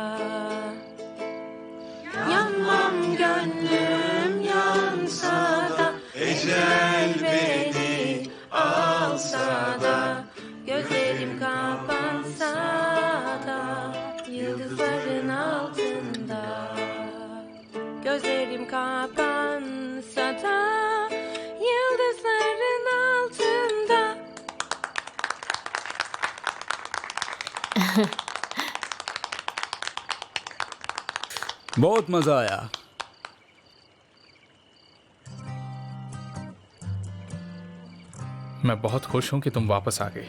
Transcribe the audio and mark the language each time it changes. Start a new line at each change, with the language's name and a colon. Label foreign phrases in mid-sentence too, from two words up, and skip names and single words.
Turkish: Yanmam gönlüm yansa da, ecel beni alsa da, gözlerim kapansa da, yıldızların altında. Gözlerim kapansa da, yıldızların altında.
Hindi: बहुत मजा आया। मैं बहुत खुश हूँ कि तुम वापस आ गई।